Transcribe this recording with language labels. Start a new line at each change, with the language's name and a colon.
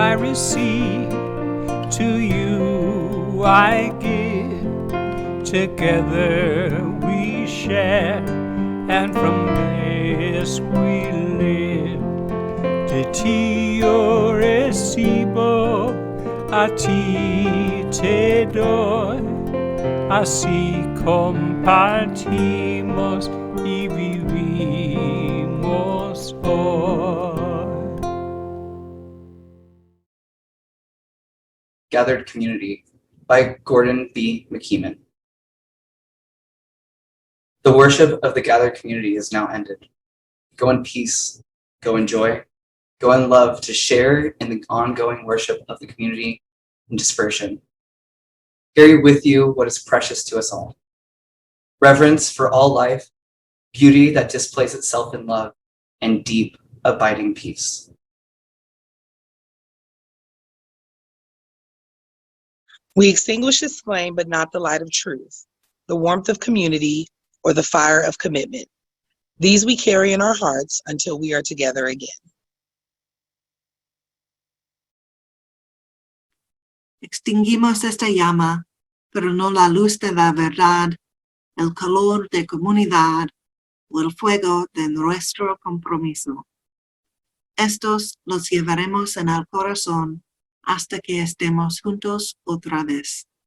English: Receive, to you I give, together we share, and from this we live.
Spanish: De ti yo recibo, a ti te doy, así compartimos y vivimos hoy.
English: Gathered Community by Gordon B. McKeeman. The worship of the gathered community is now ended. Go in peace, go in joy, go in love to share in the ongoing worship of the community in dispersion. Carry with you what is precious to us all. Reverence for all life, beauty that displays itself in love, and deep abiding peace. We extinguish its flame, but not the light of truth, the warmth of community, or the fire of commitment. These we carry in our hearts until we are together again.
Spanish: Extinguimos esta llama, pero no la luz de la verdad, el calor de comunidad o el fuego de nuestro compromiso. Estos los llevaremos en el corazón hasta que estemos juntos otra vez.